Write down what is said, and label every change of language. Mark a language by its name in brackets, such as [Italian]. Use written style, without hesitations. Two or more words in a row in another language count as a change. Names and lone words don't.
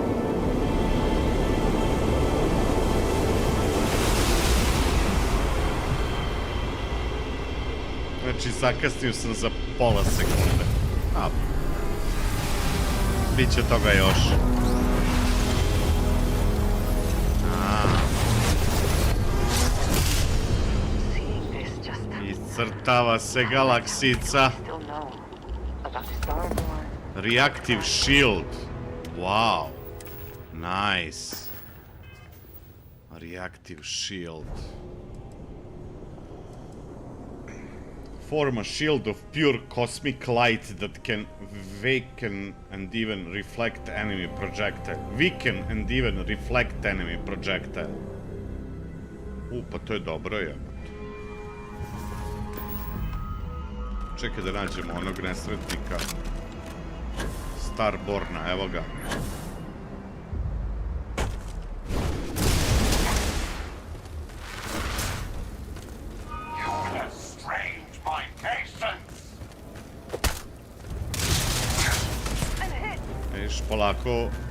[Croatian] Znači, zakasnio sam za pola sekunde. A, biće toga još. Iscrtava se galaksica. [English] Reactive shield. Wow. Nice. Reactive shield. Form a shield of pure cosmic light that can weaken and even reflect enemy projectile. Weaken and even reflect enemy projectile. [Croatian] Pa to je dobro, jebate. Čekaj da nađemo onog nesretnika. Starborna, evo ga. Viš, polako.